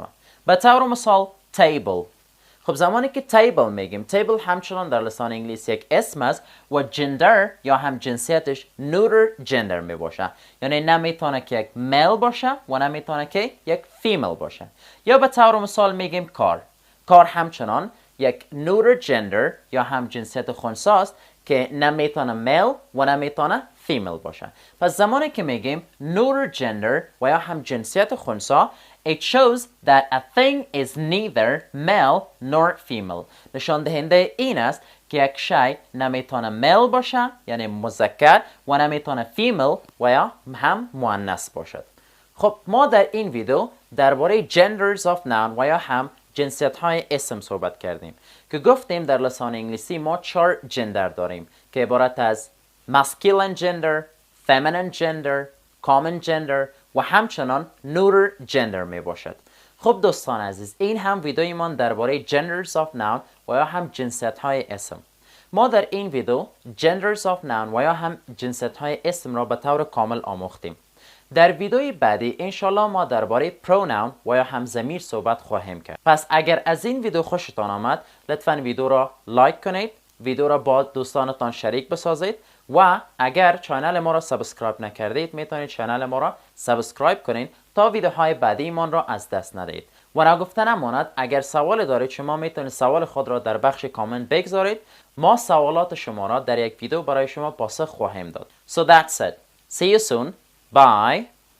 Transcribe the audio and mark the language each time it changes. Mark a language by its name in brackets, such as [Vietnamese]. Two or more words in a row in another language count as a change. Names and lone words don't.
[Persian] به طور مثال table. خب زمانی که table میگیم table همچنان در لسان انگلیسی یک اسم است و جندر یا هم جنسیتش [English] neuter gender [Persian] می باشه، یعنی نمیتونه که یک male باشه و نمیتونه که یک female باشه. یا به طور مثال میگیم کار. کار همچنان یک [English] neuter gender [Persian] یا هم جنسیت خنثی است که نمیتونه male و نمیتونه female باشه. پس زمانی که میگیم [English] neuter gender [Persian] و یا هم جنسیت خنثی [English] it shows that a thing is neither male nor female. [Persian] نشان دهنده این است که یک شی نمیتونه male باشه یعنی مذکر و نمیتونه female و یا هم مؤنث باشد. خب ما در این ویدیو درباره [English] genders of noun [Persian] و یا هم جنسیت های اسم صحبت کردیم که گفتیم در لسان انگلیسی ما 4 جندر داریم که عبارت از [English] masculine gender، feminine gender، common gender [Persian] و همچنان [English] neuter gender [Persian] می باشد. خب دوستان عزیز، این هم ویدیوی من درباره [English] genders of noun [Persian] و یا هم جنسیت های اسم. ما در این ویدیو [English] genders of noun [Persian] و یا هم جنسیت های اسم را به طور کامل آموختیم. در ویدیوی بعدی انشالله ما درباره pronoun و یا هم ضمیر صحبت خواهیم کرد. پس اگر از این ویدیو خوشتان آمد لطفاً ویدیو را لایک کنید، ویدیو را با دوستانتان شریک بسازید و اگر چانل ما را سابسکرایب نکردید میتونید چانل ما را سابسکرایب کنید تا ویدیوهای بعدی ما را از دست ندهید. و نگفته نماند اگر سوال دارید شما میتونید سوال خود را در بخش کامنت بگذارید. ما سوالات شما را در یک ویدیو برای شما پاسخ خواهیم داد. [English] So that's it. See you soon. Bye.